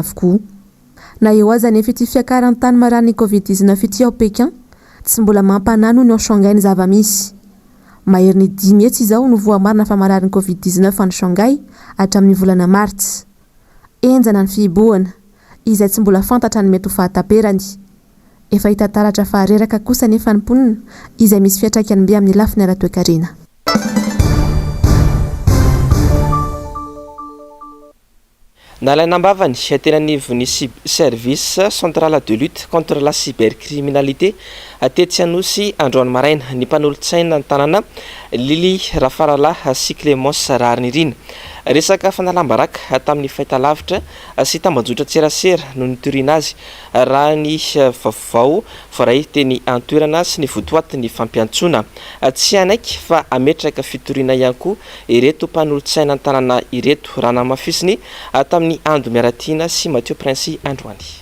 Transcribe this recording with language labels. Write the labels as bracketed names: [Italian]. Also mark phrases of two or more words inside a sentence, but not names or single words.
[Malagasy] avokoa na eo aza ny ity fiakaran'ny tany marary ny covid-19 ity ao Pekin tsy mbola mampanano ny ao Shanghai ny zava-misy mahery ny 10 mihetsy izao no voamarina fa marary ny covid-19 any Shanghai hatramin'ny volana Martsa enjana ny fihibohana izay tsy mbola fantatra ny mety ho fahataperany efa hita taratra fa reraka kosa nefa ny mponina izay misy fiatraikany be amin'ny lafiny ara-toekarena. Nalainambavany tenanivy ny [French] service central de lutte contre la cybercriminalité [Malagasy] atetsy anosy androany maraina ny mpanolotsaina ny tanàna Lily Rafarala sy Clémence Rarinirina resaka fanalambaraka tamin'ny fahitalavitra sy tambajotra tserasera no nitorina azy raha ny vaovao voray teny antoerana sy ny votoaty ny fampiantsona tsy anaiky fa ametraka fitoriana ihany koa ireto mpanolotsaina ny tanàna ireto raha namafisiny tamin'ny andro miaratina sy Mathieu Prince androany.